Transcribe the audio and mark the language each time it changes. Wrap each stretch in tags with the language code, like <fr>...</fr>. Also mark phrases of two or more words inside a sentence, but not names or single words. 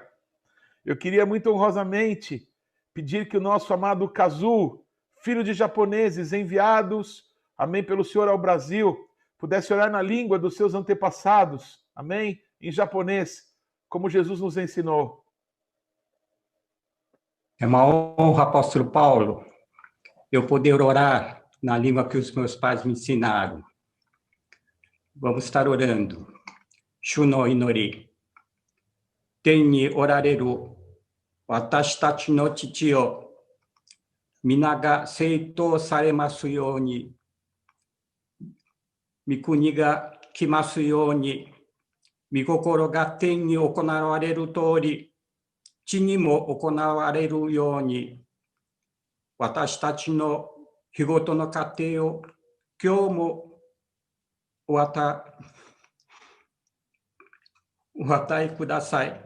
<pt>Eu queria muito honrosamente pedir que o nosso amado Kazu, filho de japoneses enviados, amém, pelo Senhor ao Brasil, pudesse orar na língua dos seus antepassados, amém, em japonês, como Jesus nos ensinou. É uma honra, apóstolo Paulo, eu poder orar na língua que os meus pais me ensinaram. Vamos estar orando.</pt> <ja>主の祈り. 天におられる私たちの父を御名が聖とされますように, 御国が来ますように、御心が天に行われるとおり, 地にも行われるように、私たちの日ごとの過程を今日もお与えください。</ja>